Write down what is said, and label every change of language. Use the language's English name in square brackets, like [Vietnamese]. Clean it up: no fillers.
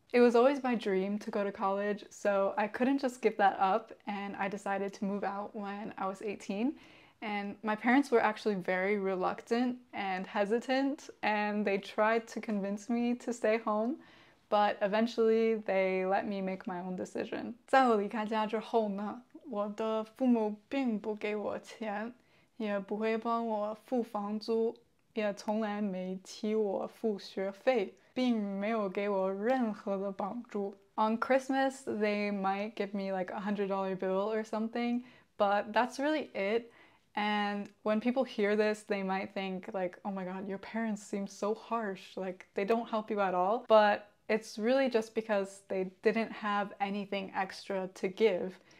[English] It was always my dream to go to college, so I couldn't just give that up, and I decided to move out when I was 18. And my parents were actually very reluctant and hesitant, and they tried to convince me to stay home, but eventually they let me make my own decision. [Chinese] 在我离开家之后呢，我的父母并不给我钱。也不会帮我付房租，也从来没替我付学费，并没有给我任何的帮助。 [English] On Christmas, they might give me like $100 bill or something, but that's really it. And when people hear this, they might think like, oh my God, your parents seem so harsh. Like they don't help you at all. But it's really just because they didn't have anything extra to give.